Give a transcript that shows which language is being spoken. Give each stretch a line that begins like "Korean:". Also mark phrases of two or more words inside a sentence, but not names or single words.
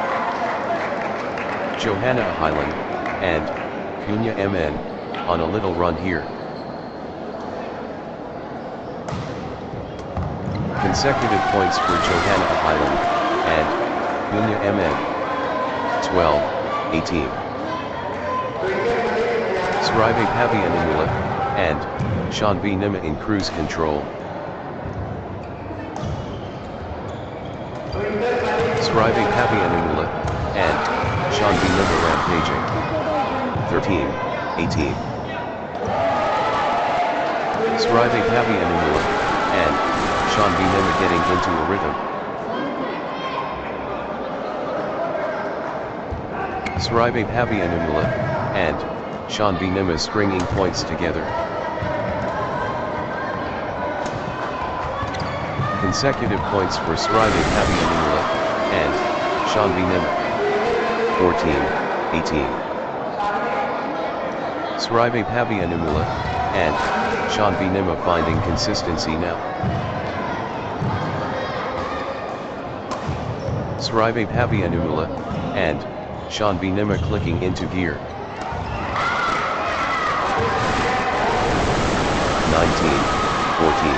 English: Johanna Highland and Punya MN on a little run here. Consecutive points for Johanna Highland and Punya MN. 12-18. Srive Pabi Anumula and Shanvi Nima in cruise control. Srive Pabi Anumula and Shanvi Nima rampaging. 13-18. Srive Pabi Anumula and Shanvi Nima getting into a rhythm. Srive Pabi Anumula and Shanvi Nima stringing points together. Consecutive points for Srive Pabi Anumula and Shanvi Nima. 14-18. Srive Pabi Anumula and Shanvi Nima finding consistency now. Srive Pabi Anumula and Shanvi Nima clicking into gear. 19-14.